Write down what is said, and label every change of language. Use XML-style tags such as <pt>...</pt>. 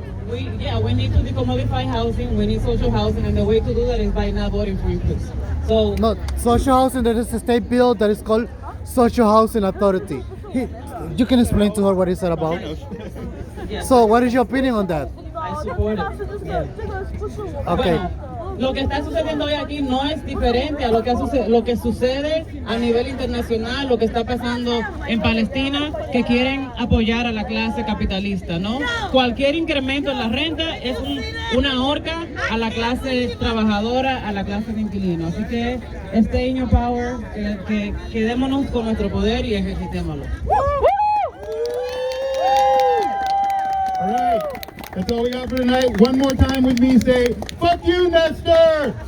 <en>We need to decommodify housing, we need social housing, and the way to do that is by not voting for increase. So, No, social housing, there is a state bill that is called Social Housing Authority. You can explain to her what is that about? yeah, So, what is your opinion on that? I support it. Yeah. Okay.</en> <es>Bueno, lo que está sucediendo hoy aquí no es diferente a lo que sucede a nivel internacional, lo que está pasando en Palestina, que quieren apoyar a la clase capitalista, ¿no? Cualquier incremento en la renta es una horca a la clase trabajadora, a la clase de inquilinos. Así que</es> <en>stay in your power,</en> <es>que quedémonos con nuestro poder y ejercitémoslo.</es> <en>All right, that's all we got for tonight. One more time with me, say, fuck you, Nestor!</en>